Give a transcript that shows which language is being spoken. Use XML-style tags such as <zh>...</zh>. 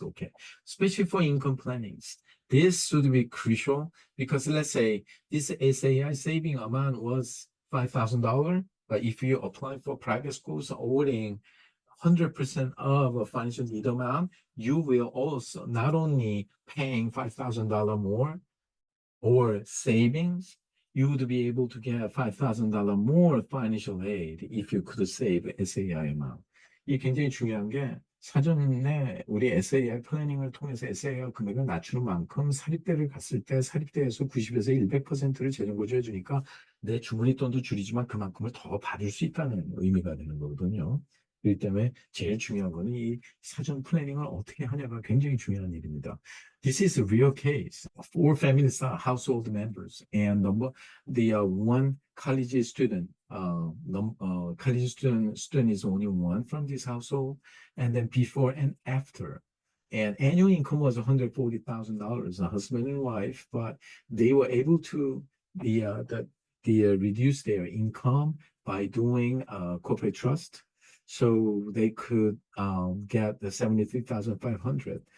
<en>Okay, especially for income plannings, this should be crucial because let's say this SAI saving amount was $5,000, but if you apply for private schools owning 100% of a financial need amount, you will also not only paying $5,000 more, or savings, you would be able to get $5,000 more financial aid if you could save SAI amount.</en> <ko>이 굉장히 중요한 게 사전에 우리 SAI 플래닝을 통해서 SAI 금액을 낮추는 만큼 사립대를 갔을 때 사립대에서 90에서 100%를 재정 보조해 주니까 내 주머니돈도 줄이지만 그만큼을 더 받을 수 있다는 의미가 되는 거거든요. 그렇기 때문에 제일 중요한 거는 이 사전 플래닝을 어떻게 하냐가 굉장히 중요한 일입니다.</ko> <en>This is a real case. Four families are household members, and the one college student, college student is only one from this household, and then before and after. And annual income was $140,000, a husband and wife, but they were able to reduce their income by doing corporate trust, so they could get the 73,500.</en>